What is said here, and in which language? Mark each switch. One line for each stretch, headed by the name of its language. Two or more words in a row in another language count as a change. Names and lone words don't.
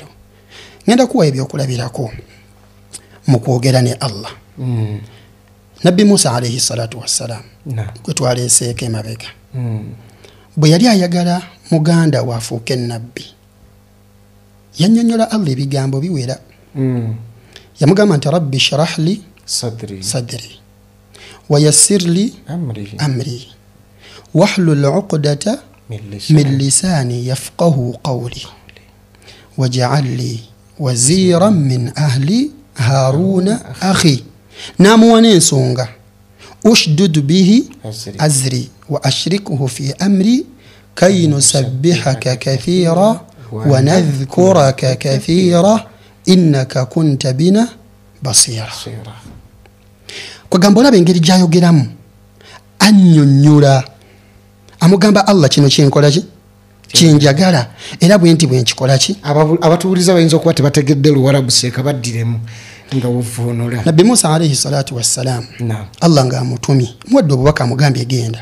Ganda: Ngenda kuwa ebyokulabirako mu kwogera ne Allah. Nabbi Musa
Arabic: عليه الصلاة والسلام
Ganda: gwe twaleeseeko emabega bwe yali ayagala muganda waafuuke nnabbi yannyonnyola Allah ebigambo biwera. Yamugamba nti
Arabic: رب اشرح لي صدري ويسر لي أمري واحلل عقدة من لساني يفقهوا قولي واجعل لي وزيرا من أهلي هارون أخي.
Ganda: N'amuwa n'ensonga
Arabic: اشدد به أزري وأشركه في أمري كي نسبحك كثيرا ونذكرك كثيرا إنك كنت بنا بصيرا.
Ganda: Kwagamba olaba engeri gy'ayogeramu annyonnyola amugamba Allah kino kyenkola ki kyenjagala era bwe nti bwe nkikola ki. Abatuwuliza bayinza okuba tebategedde Luwarabu seeka baddiremu nga wuvuunula. Nabbi Musa
Arabic: عليه الصلاة والسلام
Ganda: Allah ng'amutumi muwadde obubaka amugambye genda.